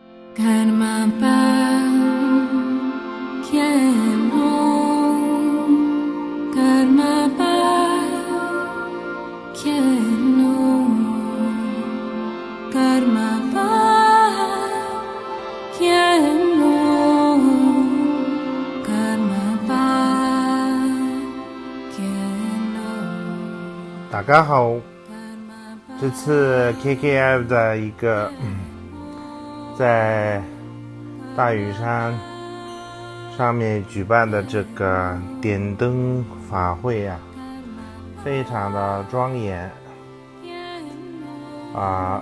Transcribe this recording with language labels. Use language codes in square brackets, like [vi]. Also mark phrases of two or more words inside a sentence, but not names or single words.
[bo] ཀརྨ་པ་མཁྱེན་ནོ། ཀརྨ་པ་མཁྱེན་ནོ། ཀརྨ་པ་མཁྱེན་ནོ། ཀརྨ་པ་མཁྱེན་ནོ. [zh] 大家好，这次 KKF 的一个在大屿山上面举办的这个点灯法会啊，非常的庄严啊！